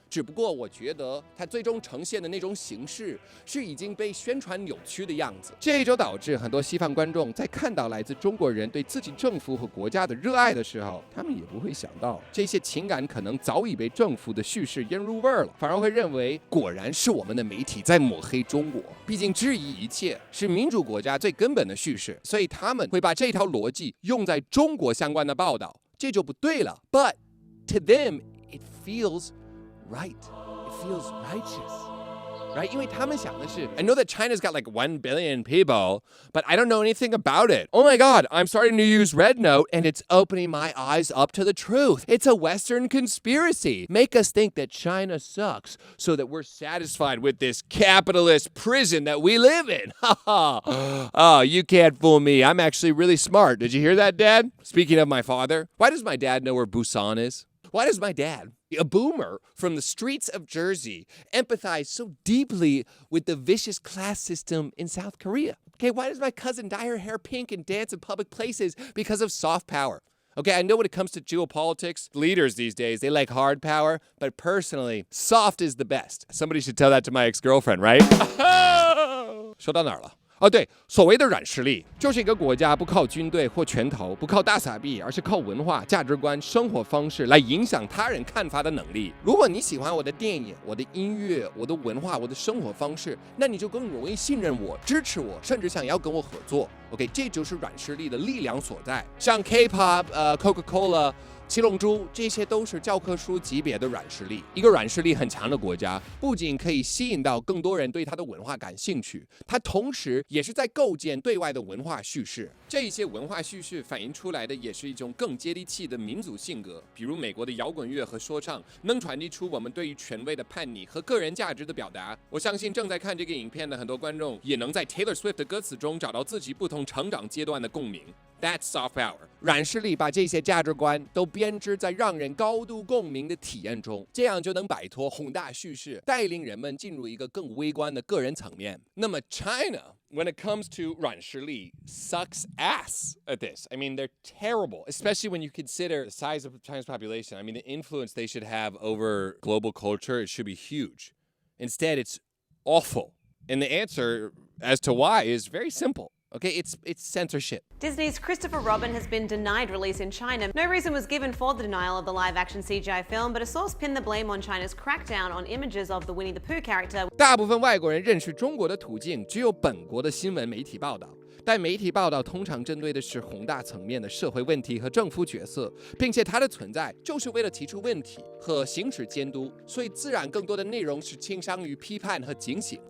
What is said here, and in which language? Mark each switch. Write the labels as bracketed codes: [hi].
[zh] 只不过我觉得它最终呈现的那种形式是已经被宣传扭曲的样子，这就导致很多西方观众在看到来自中国人对自己政府和国家的热爱的时候，他们也不会想到这些情感可能早已被政府的叙事腌入味儿了，反而会认为果然是我们的媒体在抹黑中国。毕竟质疑一切是民主国家最根本的叙事，所以他们会把这条逻辑用在中国相关的报道，这就不对了。 [en] But to them, it feels right. It feels righteous.Right? [zh] 因为他们想的是 [en] I know that China's got like 1 billion people, but I don't know anything about it. Oh my god, I'm starting to use RedNote and it's opening my eyes up to the truth. It's a Western conspiracy. Make us think that China sucks so that we're satisfied with this capitalist prison that we live in. Oh, you can't fool me. I'm actually really smart. Did you hear that, Dad? Speaking of my father, why does my dad know where Busan is? Why does my dad, a boomer from the streets of Jersey, empathize so deeply with the vicious class system in South Korea? Okay, why does my cousin dye her hair pink and dance in public places because of soft power? Okay, I know when it comes to geopolitics, leaders these days, they like hard power, but personally, soft is the best. Somebody should tell that to my ex-girlfriend, right? [zh] 说到哪儿了？对，所谓的软实力，就是一个国家不靠军队或拳头，不靠大撒币，而是靠文化、价值观、生活方式来影响他人看法的能力。如果你喜欢我的电影、我的音乐、我的文化、我的生活方式，那你就更容易信任我、支持我，甚至想要跟我合作。 OK， 这就是软实力的力量所在。像 K-pop、Coca-Cola。七龙珠，这些都是教科书级别的软实力。一个软实力很强的国家，不仅可以吸引到更多人对它的文化感兴趣，它同时也是在构建对外的文化叙事。这一些文化叙事反映出来的也是一种更接地气的民族性格，比如美国的摇滚乐和说唱，能传递出我们对于权威的叛逆和个人价值的表达。我相信正在看这个影片的很多观众，也能在 Taylor Swift 的歌词中找到自己不同同成长阶段的共鸣。 [en] That's soft power。 [zh] 软实力把这些价值观都编织在让人高度共鸣的体验中，这样就能摆脱宏大叙事，带领人们进入一个更微观的个人层面。那么 [en] China, when it comes to 软实力, sucks ass at this. I mean, they're terrible, especially when you consider the size of China's population. I mean, the influence they should have over global culture, it should be huge. Instead, it's awful. And the answer as to why is very simple. Okay, it's censorship. Disney's Christopher Robin has been denied release in China. No reason was given for the denial of the live-action CGI film, but a source pinned the blame on China's crackdown on images of the Winnie the Pooh character. [zh] 大部分外国人认识中国的途径只有本国的新闻媒体报道，但媒体报道通常针对的是宏大层面的社会问题和政府角色，并且它的存在就是为了提出问题和行使监督，所以自然更多的内容是倾向于批判和警醒。